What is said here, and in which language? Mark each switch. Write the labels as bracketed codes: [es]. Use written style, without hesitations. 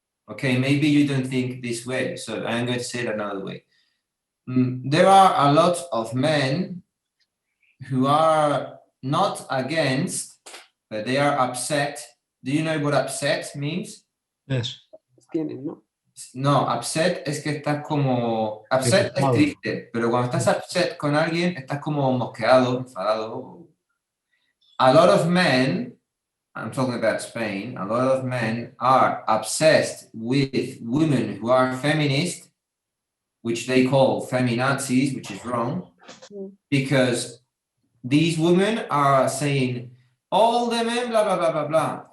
[en] Okay, maybe you don't think this way, so I'm going to say it another way. There are a lot of men who are not against, but they are upset. Do you know what upset means? Yes. [es] tienen, ¿no? No, upset es que estás como... Upset es triste, pero cuando estás upset con alguien, estás como mosqueado, enfadado. [en] A lot of men, I'm talking about Spain, a lot of men are obsessed with women who are feminist, which they call feminazis, which is wrong, because these women are saying, all the men, blah, blah, blah, blah, blah.